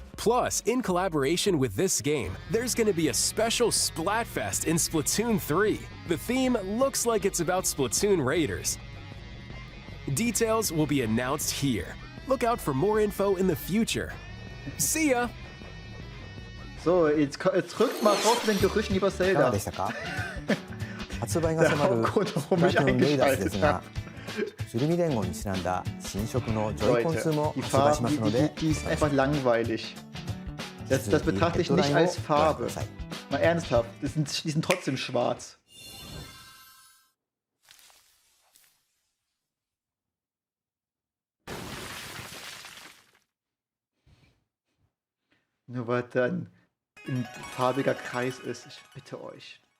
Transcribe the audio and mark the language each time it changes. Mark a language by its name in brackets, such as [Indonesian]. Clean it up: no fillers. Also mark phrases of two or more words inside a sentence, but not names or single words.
[English] Plus, in collaboration with this game, there's going to be a special Splatfest in Splatoon 3. The theme looks like it's about Splatoon Raiders. Details will be announced here. Look out for more info in the future. See ya! [German] So, jetzt rückt mal raus mit den Gerüchten über Zelda. [Japanese] 発売が迫るスプラトゥーンレイダースですが、スルミ連合にちなんだ新色のジョイコン2も発売しますので、 [German] die ist einfach langweilig. Das betrachte ich nicht als Farbe. Mal ernsthaft, die sind trotzdem schwarz. Nur weil dann ein farbiger Kreis ist, ich bitte euch.